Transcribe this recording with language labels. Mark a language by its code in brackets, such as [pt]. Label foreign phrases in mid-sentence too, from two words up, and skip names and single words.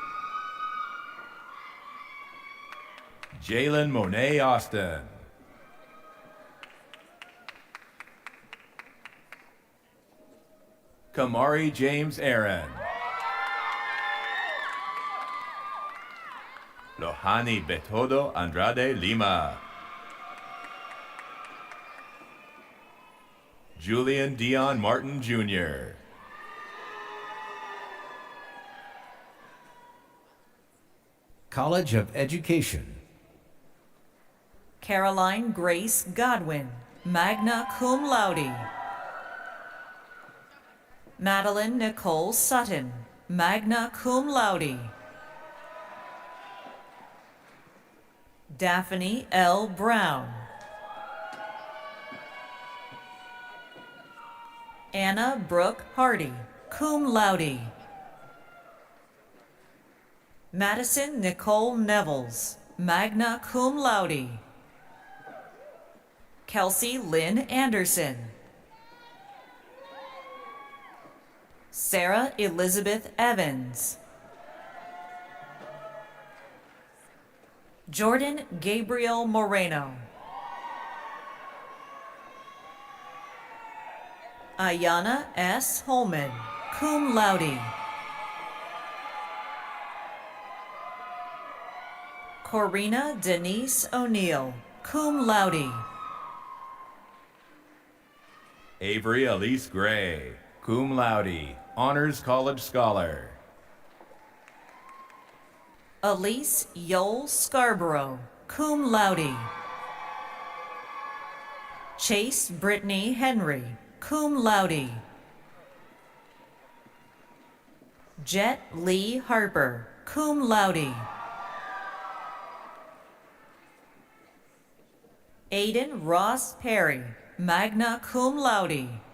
[en] Jalen Monet Austin. Kamari James Aaron. Lohani Betodo Andrade Lima. Julian Dion Martin Jr. College of Education. Caroline Grace Godwin, [la] magna cum laude. [en] Madeline Nicole Sutton, [la] magna cum laude. [en] Daphne L. Brown. Anna Brooke Hardy, [la] cum laude. [en] Madison Nicole Nevels, [la] magna cum laude. [en] Kelsey Lynn Anderson. Sarah Elizabeth Evans. Jordan Gabriel Moreno. Ayana S. Holman, [la] cum laude. [en] Corina Denise O'Neill, [la] cum laude. [en] Avery Elise Gray, [la] cum laude, [en] honors college scholar. Elise Yole Scarborough, [la] cum laude. [en] Chase Brittany Henry, [la] cum laude. [en] Jet Lee Harper, [la] cum laude. [en] Aiden Ross Perry, [la] magna cum laude.